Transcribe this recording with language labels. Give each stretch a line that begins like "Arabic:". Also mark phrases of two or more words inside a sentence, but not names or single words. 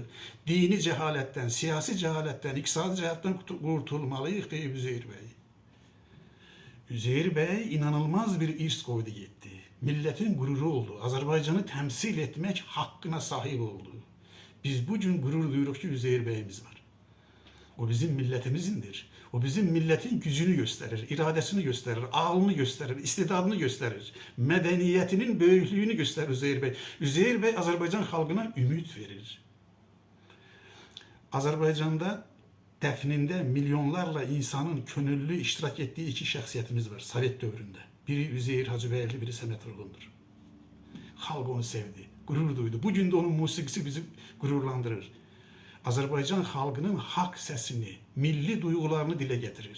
Azerbaijani: Dini cəhalətdən, siyasi cəhalətdən, iqtisadi cəhalətdən qurtulmalıyıq, deyib Üzeyir bəy. Üzeyir bəy inanılmaz bir irs qoydu getdi. Millətin qüruru oldu. Azərbaycanı təmsil etmək haqqına sahib oldu. Biz bugün qürur duyuruq ki, Üzeyir bəyimiz var. O bizim millətimizindir.
Turkish: O bizim milletin gücünü gösterir, iradesini gösterir, ağlını gösterir, istidadını gösterir. Medeniyetinin böyüklüğünü gösterir Üzeyir Bey. Üzeyir Bey Azerbaycan halkına ümit verir.
Azerbaijani: Azerbaycan'da dəfnində milyonlarla insanın könüllü iştirak ettiği iki şəxsiyyətimiz var Sovet dövründə. Biri Üzeyir Hacıbəyli, biri Səməd Vurğundur. Xalq onu sevdi, qürur duydu. Bugün de onun musiqisi bizi qürurlandırır. Azərbaycan xalqının haqq səsini, milli duyğularını dilə gətirir.